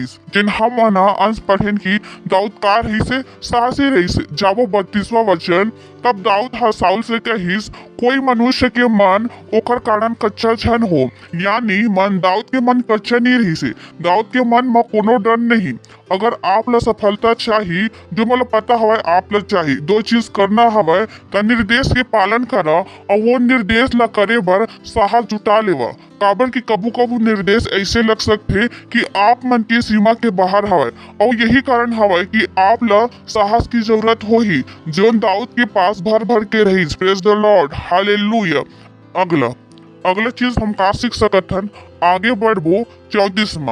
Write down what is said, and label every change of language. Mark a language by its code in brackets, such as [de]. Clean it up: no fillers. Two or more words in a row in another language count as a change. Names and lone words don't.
[hne] जिन हम अंश पढ़ेन की दाऊद का रही से साहसी रही से। जाबो 32वां वचन। तब दाऊद हा साउल से कहिस कोई मनुष्य के मन ओकर कारण कच्चा छन हो, यानी मन दाऊद के मन कच्चा नहीं रही से। दाऊद के मन में कोनो डर नहीं। अगर आप ला सफलता चाहिए, जो मतलब पता हवे आप ला चाहिए, 2 चीज करना हवे तो निर्देश के पालन करा और वो निर्देश ला करे बर साहस जुटा लेवा। काबर की कबू कबू निर्देश ऐसे लग सकते कि आप मन की सीमा के बाहर हवे और यही कारण हवे कि आप ला साहस की जरूरत हो ही जो दाऊद के पास भर भर के रही। [en] Praise the Lord, हालेलुया। [hne] अगला चीज हम का सीख सकत हन, आगे बढ़बो 34वां।